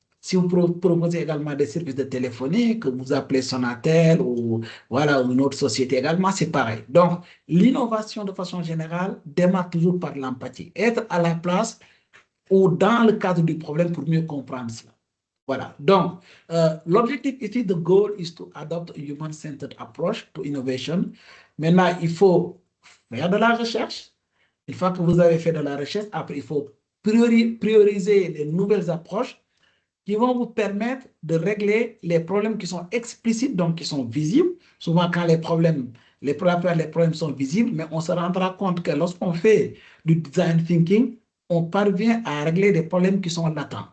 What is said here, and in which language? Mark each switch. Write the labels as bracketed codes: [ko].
[fr] Si vous proposez également des services de téléphonie, que vous appelez Sonatel ou voilà, une autre société également, c'est pareil. Donc, l'innovation de façon générale démarre toujours par l'empathie. Être à la place ou dans le cadre du problème pour mieux comprendre cela. Voilà. Donc, l'objectif ici, [en] the goal is to adopt a human-centered approach to innovation. [fr] Maintenant, il faut faire de la recherche. Une fois que vous avez fait de la recherche, après, il faut prioriser les nouvelles approches qui vont vous permettre de régler les problèmes qui sont explicites, donc qui sont visibles. Souvent, quand les problèmes sont visibles, mais on se rendra compte que lorsqu'on fait du design thinking, on parvient à régler des problèmes qui sont latents.